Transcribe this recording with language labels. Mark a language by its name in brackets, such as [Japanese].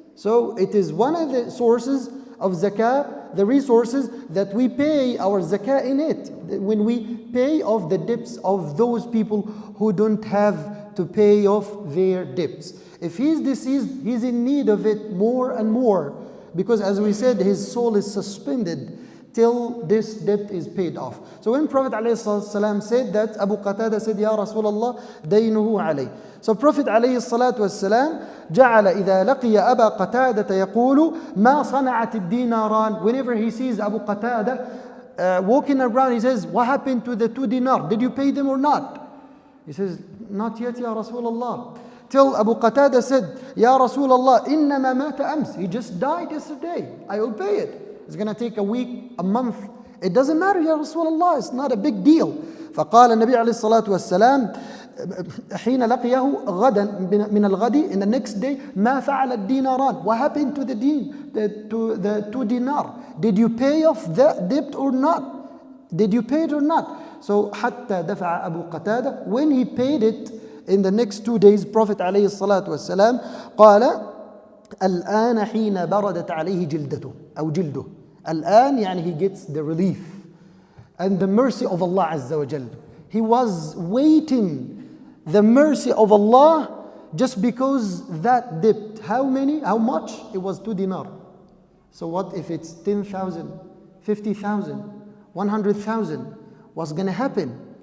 [English] So it is one of the sources of zakah, the resources that we pay our zakah in it, when we pay off the debts of those people who don't have to pay off their debts. If he's deceased, he's in need of it more and more, because as we said, his soul is suspended till this debt is paid off. So when Prophet ﷺ said that, Abu Qatada said, Ya Rasulullah, [Arabic] daynuhu alayh. [English] So Prophet [Arabic] ﷺ جعل إذا لقي أبا قتادة يقول ما صنعت الديناران. [English] Whenever he sees Abu Qatada walking around, he says, what happened to the 2 dinar? Did you pay them or not? He says, not yet, Ya Rasulullah. Till Abu Qatada said, Ya Rasulullah, [Arabic] إنما مات أمس. [English] He just died yesterday. I will pay it. It's going to take a week, a month. It doesn't matter, Ya Rasulullah. It's not a big deal. [Arabic] فقال النبي عليه الصلاة والسلام حين لقيه غدا من الغد, [English] in the next day, [Arabic] ما فعل الديناران. [English] What happened to the 2 dinar? Did you pay off that debt or not? Did you pay it or not? [Arabic] So حتى دفع أبو قتادة, [English] when he paid it in the next 2 days, [Arabic] Prophet عليه الصلاة والسلام قال الآن حين بردت عليه جلدته أو جلده. الآن يعني [English] he gets the relief and the mercy of Allah Azza wa Jal. He was waiting the mercy of Allah just because that debt, how much? It was 2 dinar. So what if it's 10,000, 50,000, 100,000? What's going to happen?